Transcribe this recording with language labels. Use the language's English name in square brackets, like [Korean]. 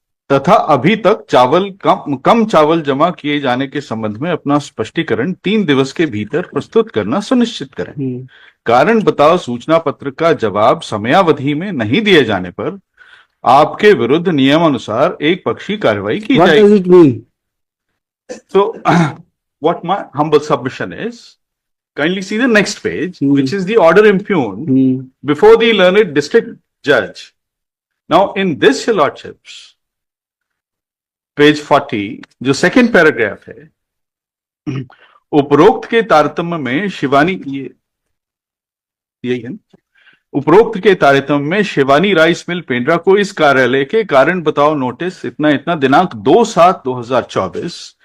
[Hindi] तथा अभी तक कम चावल जमा किए जाने के संबंध में अपना स्पष्टीकरण 3 दिवस के भीतर प्रस्तुत करना सुनिश्चित करें. कारण बताओ सूचना पत्र का जवाब समयावधि में नहीं दिए जाने पर आपके विरुद्ध नियमानुसार एक पक्षी कार्रवाई की जाएगी. [English] What does it mean? So, what my humble submission is, kindly see the next page, which is the order impugned before the learned district judge. Now, in this, your lordships, [Hindi] page 40 जो second paragraph है, उपरोक्त के तारतम्य में शिवानी यही है, उपरोक्त के तारतम्य में शिवानी राइस मिल पेंड्रा को इस कार्यालय के कारण बताओ नोटिस इतना दिनांक 2/7/2024